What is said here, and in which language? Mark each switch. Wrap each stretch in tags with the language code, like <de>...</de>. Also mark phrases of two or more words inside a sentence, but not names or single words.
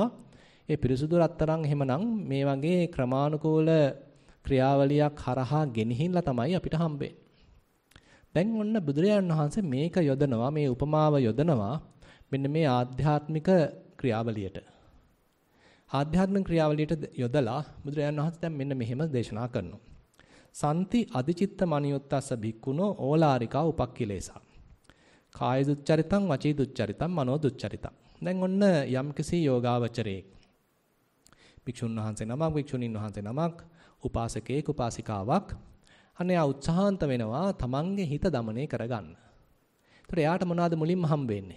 <si>ඒ පිරිසුදු රත්තරන් එහෙමනම් මේ වගේ ක්‍රමානුකූල ක්‍රියාවලියක් හරහා ගෙනහිල්ලා තමයි අපිට හම්බෙන්නේ. දැන් ඔන්න බුදුරජාණන් වහන්සේ මේක යොදනවා මේ උපමාව යොදනවා මෙන්න මේ ආධ්‍යාත්මික ක්‍රියාවලියට. ආධ්‍යාත්මික ක්‍රියාවලියට යොදලා බුදුරජාණන් වහන්සේ දැන් මෙන්න මෙහෙම දේශනා කරනවා.</si> <pi>සම්ති අධිචිත්ත මනියුත්තස්ස භික්ඛුනෝ ඕලාරිකා උපක්ඛිලේසා. කාය දුච්චරිතං වචී දුච්චරිතං මනෝ දුච්චරිතං.</pi> <si>දැන් ඔන්න යම්කිසි යෝගාවචරයේ භික්ෂුන් වහන්සේ නමක් භික්ෂුණීන් වහන්සේ නමක් උපාසකයෙක් උපාසිකාවක් අනේ උත්සාහන්ත වෙනවා තමන්ගේ හිත দমনය කරගන්න. ඒතර එයාට මොනවාද මුලින්ම හම්බ වෙන්නේ?</si>